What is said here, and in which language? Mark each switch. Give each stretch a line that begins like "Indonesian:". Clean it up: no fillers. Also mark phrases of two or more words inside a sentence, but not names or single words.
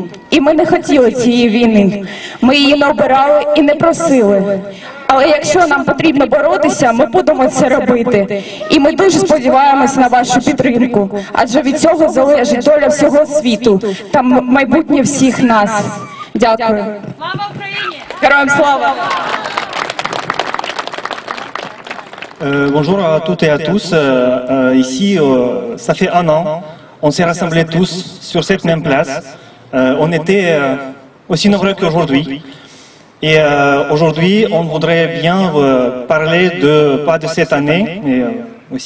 Ukrainian: І ми не хотіли цієї війни. Ми її не обирали і не просили. Але якщо нам потрібно боротися, ми будемо це робити. І ми дуже сподіваємося на вашу підтримку. Адже від цього залежить доля всього світу та майбутнє всіх нас. Дякую. Слава Україні! Героям слава!
French: Bonjour à toutes et à tous. Ici, ça fait un an, on s'est rassemblés tous sur cette même place. On était aussi nombreux qu'aujourd'hui. Et aujourd'hui, on voudrait bien parler pas de cette année, mais aussi.